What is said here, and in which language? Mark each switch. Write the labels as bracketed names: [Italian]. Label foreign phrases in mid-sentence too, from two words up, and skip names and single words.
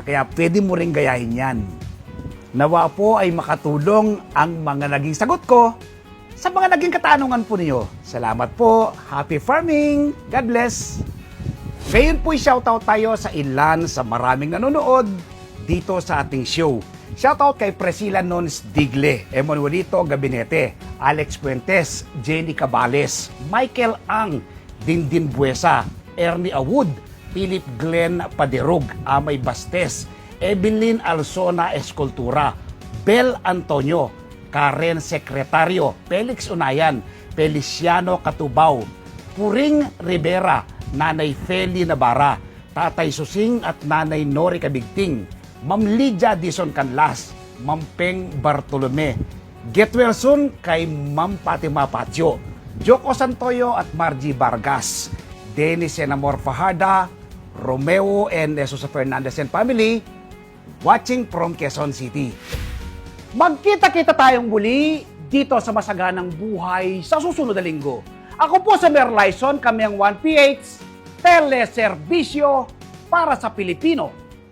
[Filipino] Kaya pwede mo rin gayahin yan. Nawa po ay makatulong ang mga naging sagot ko sa mga naging katanungan po niyo. Salamat po. [English] Happy farming. God bless. [Filipino] Ngayon po'y shoutout tayo sa ilan sa maraming nanonood dito sa ating show. Shoutout kay Priscilla Nons Digle, Emanuelito Gabinete, Alex Puentes, Jenny Cabales, Michael Ang, Dindin Buesa, Ernie Awud, Philip Glenn Paderug, Amay Bastes, Evelyn Alsona Escultura, Bel Antonio, Karen Secretario, Felix Unayan, Feliciano Katubao, Puring Rivera, Nanay Feli Navarra, Tatay Susing at Nanay Nori Kabigting, Ma'am Lydia Dison Canlas, Ma'am Peng Bartolome, [English] get well soon [Filipino] kay Ma'am Fatima Patio, Joko Santoyo at Margie Vargas, Dennis and Amor Fajarda, Romeo and Jesus Fernandez and family, [English] watching from Quezon City. [Filipino] Magkita-kita tayong muli dito sa Masaganang Buhay sa susunod na linggo. Ako po sa Mayor Lyson, kami ang 1PH, teleserbisyo para sa Pilipino.